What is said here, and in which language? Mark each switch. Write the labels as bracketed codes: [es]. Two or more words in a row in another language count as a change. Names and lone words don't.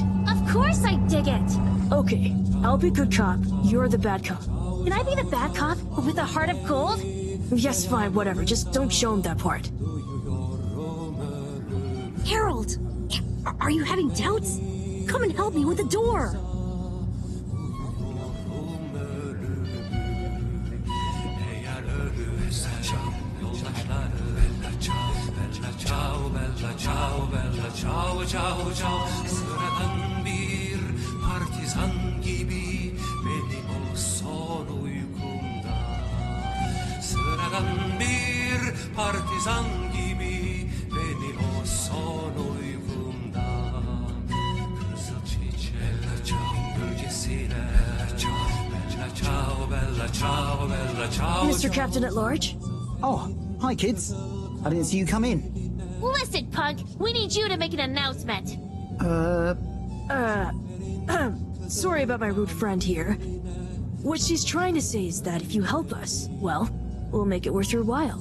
[en] Of course I dig it! Okay, I'll be good cop. You're the bad cop. Can I be the bad cop with a heart of gold? Yes, fine, whatever. Just don't show him that part. Harold! Are you having doubts? Come and help me with the door! [tr] Sıradan bir partizan gibi benim o son uykumda. Sıradan bir partizan gibi beni o son uykumda. Kızıl çiçek gölgesine [it] bella ciao, bella ciao, bella ciao. [en] Mr. Captain at Large? Oh, hi kids. I didn't see you come in. Listen, punk, we need you to make an announcement. Sorry about my rude friend here. What she's trying to say is that if you help us, well, We'll make it worth your while.